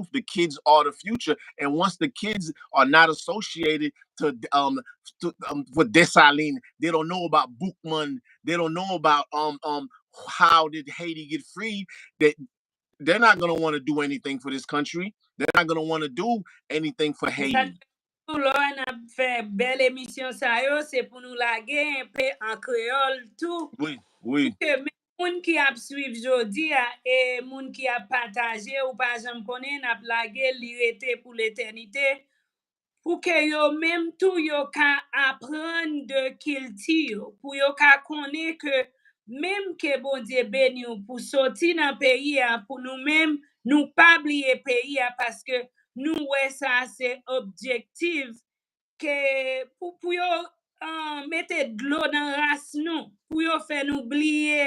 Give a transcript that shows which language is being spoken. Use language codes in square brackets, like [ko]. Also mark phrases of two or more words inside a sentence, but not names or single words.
[en] The kids are the future, and once the kids are not associated with Dessalines, they don't know about Boukman. They don't know about how did Haiti get free. That they're not going to want to do anything for this country. They're not going to want to do anything for Haiti. [ht] Lò an ap fè bel emisyon sa yo, se pou nou lage un pe an kreol tou. Oui, oui. Pou ke men moun ki ap suiv jodi a, e moun ki ap pataje ou pa jam konen ap lage li rete pou l'eternite, pou ke yo menm tou yo ka apren de kilti yo, pou yo ka konen ke menm ke bon Dieu ben yo pou soti nan peyi a, pou nou menm nou pa bliye peyi a, paske nou wè sa se objektif ke pou yo mette dlo nan ras nou, pou yo fè nou bliye.